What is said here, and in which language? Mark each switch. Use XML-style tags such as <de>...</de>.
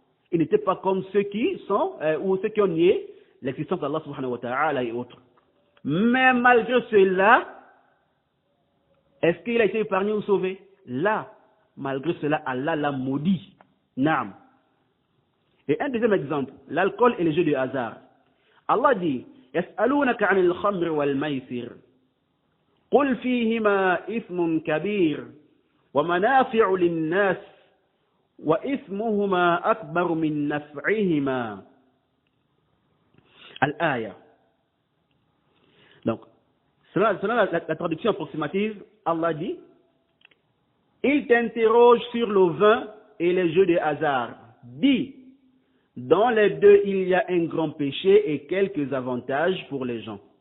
<fr>Il n'était pas comme ceux qui sont, ou ceux qui ont nié l'existence d'Allah subhanahu wa ta'ala et autres. Mais malgré cela, est-ce qu'il a été épargné ou sauvé? Là, malgré cela, Allah l'a maudit. Naam. Et un deuxième exemple, l'alcool et les jeux de hasard. Allah dit,</fr> <ar>يسألونك عن الخمر والميسر قل فيهما إثم كبير ومنافع للناس وإثمهما أكبر من نفعهما. Al-Aya.</ar> <fr>Donc, selon la traduction approximative, Allah dit, il t'interroge sur le vin et les jeux de hasard. Dis, dans les deux, il y a un grand péché et quelques avantages pour les gens.</fr>